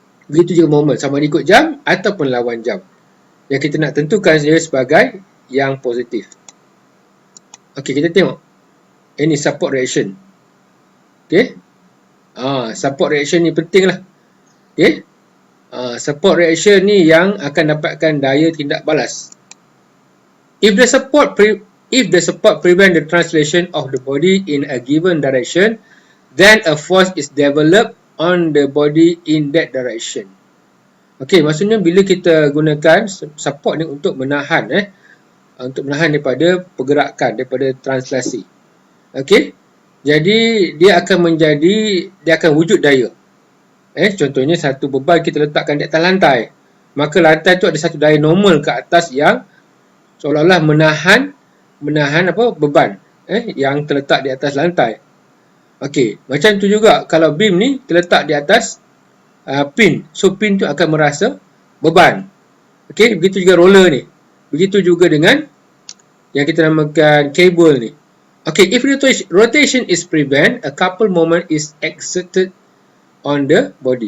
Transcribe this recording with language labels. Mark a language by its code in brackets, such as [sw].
[ms] Begitu juga moment, sama ada ikut jam ataupun lawan jam. Yang kita nak tentukan dia sebagai yang positif. Okey, kita tengok. Ini support reaction. Okey. Support reaction ni penting lah. Okey. Support reaction ni yang akan dapatkan daya tindak balas. [en] If the support prevent the translation of the body in a given direction, then a force is developed on the body in that direction. [ms] Okey, maksudnya bila kita gunakan support ni untuk menahan daripada pergerakan, daripada translasi. Okey. Jadi dia akan wujud daya. Contohnya satu beban kita letakkan di atas lantai. Maka lantai tu ada satu daya normal ke atas yang seolah-olah menahan beban yang terletak di atas lantai. Okey, macam tu juga kalau beam ni terletak di atas pin. So pin tu akan merasa beban. Okey, begitu juga roller ni. Begitu juga dengan yang kita namakan kabel ni. [en] Okay, if rotation is prevent, a couple moment is exerted on the body.